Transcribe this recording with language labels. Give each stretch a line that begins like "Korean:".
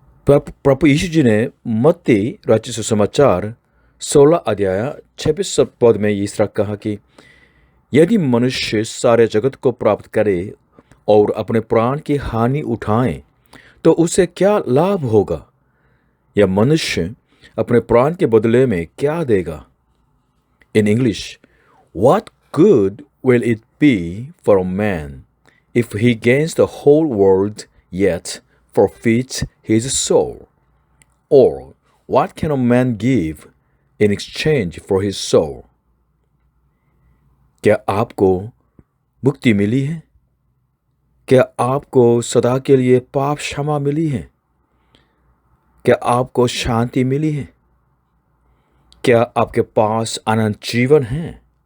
Hindi: प्रभु यीशु जी ने मत्ती रचित सुसमाचार 16 अध्याय 26 पद में इस तरह कहा कि यदि मनुष्य सारे जगत को प्राप्त करे और अपने प्राण की हानि उठाए तो उसे क्या लाभ होगा, या मनुष्य अपने प्राण के बदले में क्या देगा।
English: In English, what good will it be for a man if he gains the whole world yet forfeits his soul? Or what can a man give in exchange for his soul?
Hindi: क्या आपको मुक्ति मिली है? क्या आपको सदा के लिए पाप क्षमा मिली है? क्या आपको शांति मिली है? क्या आपके पास अनंत जीवन है?